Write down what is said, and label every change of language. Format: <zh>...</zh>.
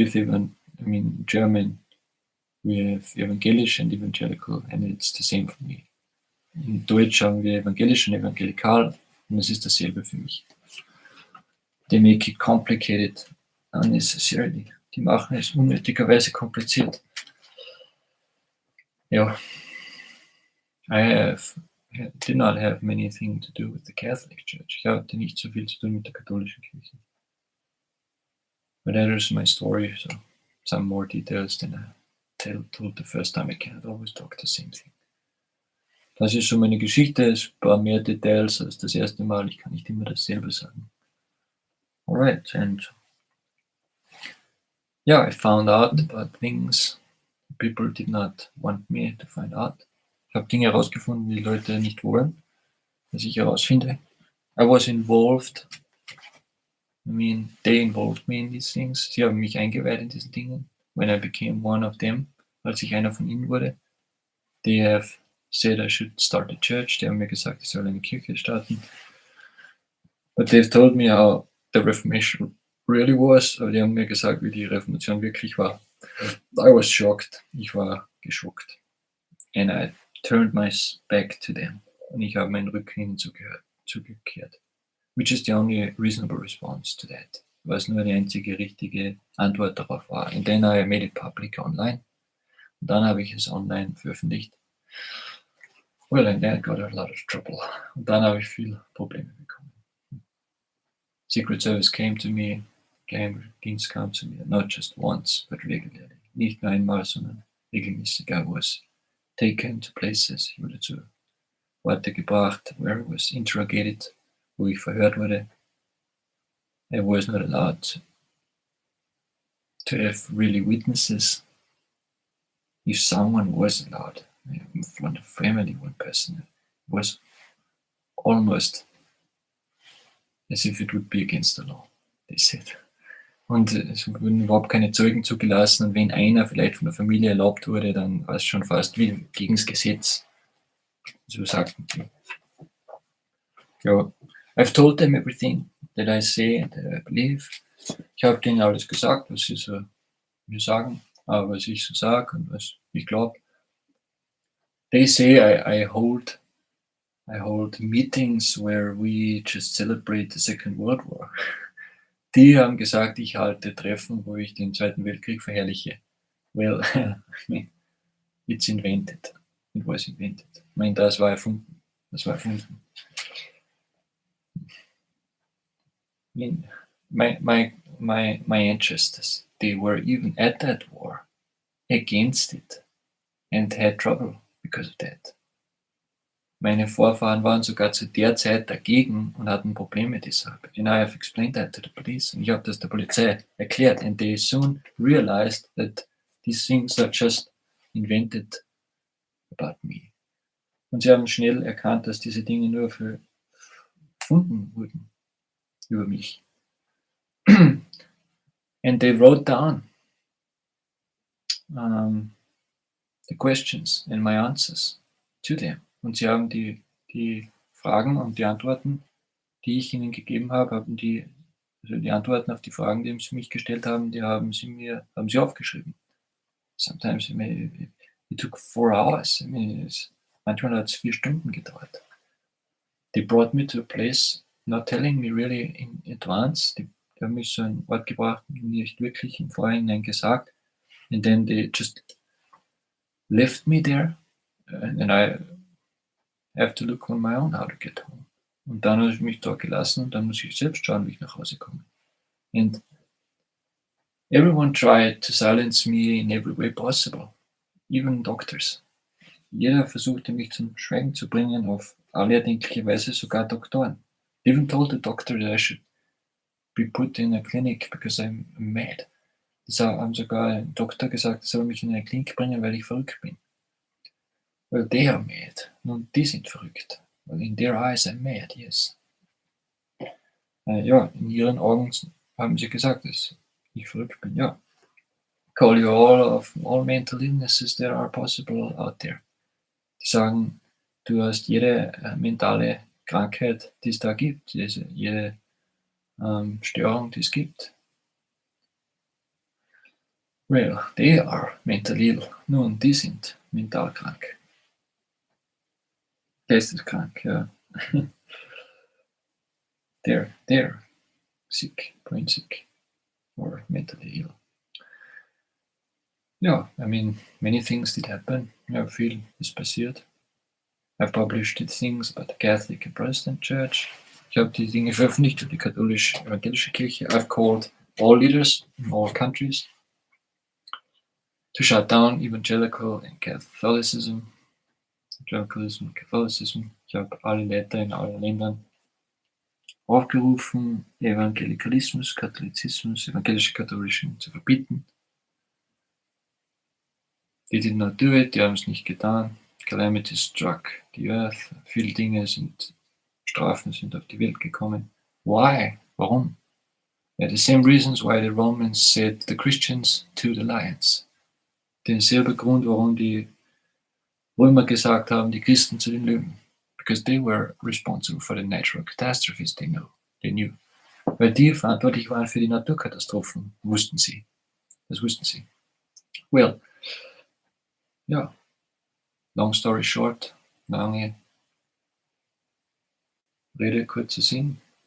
<en>In German we have evangelisch and evangelical and it's the same for me.</en> <de>In Deutsch haben wir evangelisch und evangelikal und es ist dasselbe für mich.</de> <en>They make it complicated unnecessarily.</en> <de>Die machen es unnötigerweise kompliziert. Ja.</de> <en>Did not have many things to do with the Catholic Church.</en> <de>Ich hatte nicht so viel zu tun mit der katholischen Kirche.</de> <en>But that is my story, so some more details than I told the first time. I cannot always talk the same thing.</en> <de>Das ist so meine Geschichte, es ein paar mehr Details als das erste Mal. Ich kann nicht immer dasselbe sagen.</de> <en>Alright, and yeah, I found out about things people did not want me to find out.</en> <de>Ich habe Dinge herausgefunden, die Leute nicht wollen, dass ich herausfinde.</de> <en>I was involved. They involved me in these things.</en> <de>Sie haben mich eingeweiht in diesen Dingen.</de> <en>When I became one of them,</en> <de>als ich einer von ihnen wurde.</de> <en>They have said I should start a church.</en> <de>Die haben mir gesagt, ich soll eine Kirche starten.</de> <en>But they've told me how the Reformation really was.</en> <de>Aber die haben mir gesagt, wie die Reformation wirklich war.</de> <en>I was shocked.</en> <de>Ich war geschockt.</de> <en>And I turned my back to them.</en> <de>Und ich habe meinen Rücken ihnen zugekehrt.</de> <en>Which is the only reasonable response to that.</en> <de>Was nur die einzige richtige Antwort darauf war.</de> <en>And then I made it public online.</en> <de>Und dann habe ich es online veröffentlicht.</de> <en>Well, and then I got a lot of trouble.</en> <de>Und dann habe ich viel Probleme bekommen.</de> <en>Secret Service came to me.</en> <de>Geheimdienst kam zu mir.</de> <en>Not just once, but regularly.</en> <de>Nicht nur einmal, sondern regelmäßig.</de> <en>I was taken to places.</en> <de>Ich wurde zu Orte gebracht,</de> <en>where I was interrogated,</en> <de>wo ich verhört wurde.</de> <en>I was not allowed to have really witnesses. If someone was allowed, one family, one person, it was almost as if it would be against the law, they said.</en> <de>Und es wurden überhaupt keine Zeugen zugelassen und wenn einer vielleicht von der Familie erlaubt wurde, dann war es schon fast wie gegen das Gesetz. So sagten die.</de> <en>Ja, I've told them everything that I say and that I believe.</en> <de>Ich habe denen alles gesagt, was sie so mir sagen, was ich so sage und was ich glaube.</de> <en>They say I hold meetings where we just celebrate the Second World War.</en> <de>Die haben gesagt, ich halte Treffen, wo ich den Zweiten Weltkrieg verherrliche.</de> <en>Well, I mean, it's invented. It was invented.</en> <de>Ich meine, das war erfunden. Das war erfunden.</de> <en>I mean, my ancestors, they were even at that war against it and had trouble because of that.</en> <de>Meine Vorfahren waren sogar zu der Zeit dagegen und hatten Probleme deshalb.</de> <en>And I have explained that to the police.</en> <de>Und ich habe das der Polizei erklärt.</de> <en>And they soon realized that these things are just invented about me.</en> <de>Und sie haben schnell erkannt, dass diese Dinge nur erfunden wurden über mich.</de> <en>And they wrote down the questions and my answers to them.</en> <de>Und sie haben die Fragen und die Antworten, die ich ihnen gegeben habe, also die Antworten auf die Fragen, die sie mich gestellt haben, die haben sie aufgeschrieben.</de> <en>Sometimes it took 4 hours. I mean,</en> <de>manchmal hat es 4 Stunden gedauert.</de> <en>They brought me to a place, not telling me really in advance.</en> <de>Die haben mich so einen Ort gebracht, nicht wirklich im Vorhinein gesagt.</de> <en>And then they just left me there, and I have to look on my own how to get home.</en> <de>Und dann habe ich mich dort gelassen und dann muss ich selbst schauen, wie ich nach Hause komme.</de> <en>And everyone tried to silence me in every way possible, even doctors.</en> <de>Jeder versuchte mich zum Schweigen zu bringen, auf alle erdenkliche Weise, sogar Doktoren.</de> <en>They even told the doctor that I should be put in a clinic because I'm mad.</en> <de>Das haben sogar ein Doktor gesagt, er soll mich in eine Klinik bringen, weil ich verrückt bin.</de> <en>Well, they are mad.</en> <de>Nun, die sind verrückt.</de> <en>Well, in their eyes I'm mad, yes.</en> <de>Ja, in ihren Augen haben sie gesagt, dass ich verrückt bin, ja.</de> <en>Call you all mental illnesses that are possible out there.</en> <de>Die sagen, du hast jede mentale Krankheit, die es da gibt, jede Störung, die es gibt.</de> <en>Well, they are mentally ill.</en> <de>Nun, die sind mental krank. Geisteskrank, ja.</de> <en>They're sick, brain sick, or mentally ill. Yeah, I mean, many things did happen.</en> <de>Ja, viel ist passiert.</de> <en>I published things about the Catholic and Protestant Church.</en> <de>Ich habe die Dinge veröffentlicht über die katholisch-evangelische Kirche.</de> <en>I've called all leaders in all countries to shut down evangelical and Catholicism. Evangelicalism and Catholicism.</en> <de>Ich habe alle Leiter in allen Ländern aufgerufen, Evangelikalismus, Katholizismus, evangelische Katholischen zu verbieten.</de> <en>They did not do it,</en> <de>die haben es nicht getan.</de> <en>Calamity struck the earth.</en> <de>Viele Dinge Strafen sind auf die Welt gekommen.</de> <en>Why?</en> <de>Warum?</de> <en>Yeah, the same reasons why the Romans said the Christians to the lions.</en> <de>Denselben Grund, warum die Römer gesagt haben, die Christen zu den Löwen.</de> <en>Because they were responsible for the natural catastrophes they knew.</en> <de>Weil die verantwortlich waren für die Naturkatastrophen, wussten sie. Das wussten sie. Well, ja,</de> <en>long story short,</en> <de>lange Rede, kurzer Sinn.</de>